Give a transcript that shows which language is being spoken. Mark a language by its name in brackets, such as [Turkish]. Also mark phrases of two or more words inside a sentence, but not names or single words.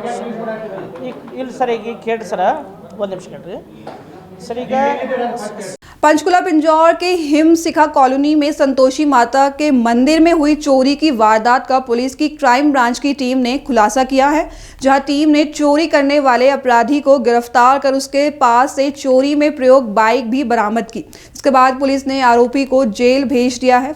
[Kannada] ಇಲ್ಲ ಸರ್. ಈಗ ಕೇಳಿ ಸರ, ಒಂದು ನಿಮಿಷ ಕೇಳ್ರಿ ಸರ್. ಈಗ [Hindi] पंचकुला पिंजौर के हिमशिखा कॉलोनी में संतोषी माता के मंदिर में हुई चोरी की वारदात का पुलिस की [English] crime branch [Hindi] की टीम ने खुलासा किया है, जहां टीम ने चोरी करने वाले अपराधी को गिरफ्तार कर उसके पास से चोरी में प्रयोग बाइक भी बरामद की। इसके बाद पुलिस ने आरोपी को जेल भेज दिया है।